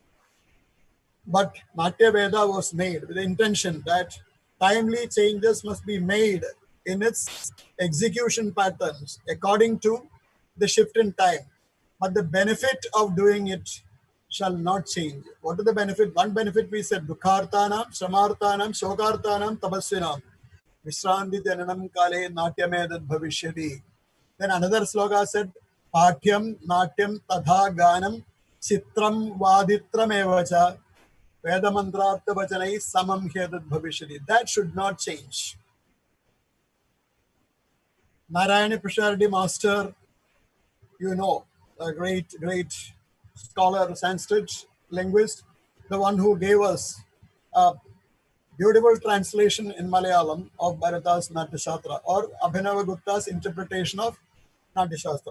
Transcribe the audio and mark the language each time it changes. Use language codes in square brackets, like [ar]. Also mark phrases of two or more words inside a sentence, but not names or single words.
[en] But Natya Veda was made with the intention that timely changes must be made in its execution patterns according to the shift in time. But the benefit of doing it shall not change. What is the benefit? One benefit we said, [sa] दुःखार्तानां श्रमार्तानां शोकार्तानां तपस्विनाम्. विश्रान्ति जननं काले नाट्यमेतद् भविष्यति. [en] Then another sloka said, [sa] पाठ्यं नाट्यं तथा गानं चित्रं वादित्रम् एव च वेद मन्त्रार्थ वचनैः समं ह्येतद् भविष्यति. [en] That should not change. Narayana Prashardi Master, you know, a great scholar, Sanskrit linguist, the one who gave us a beautiful translation in Malayalam of Bharata's Natya Shastra, or Abhinava Gupta's interpretation of Natya Shastra.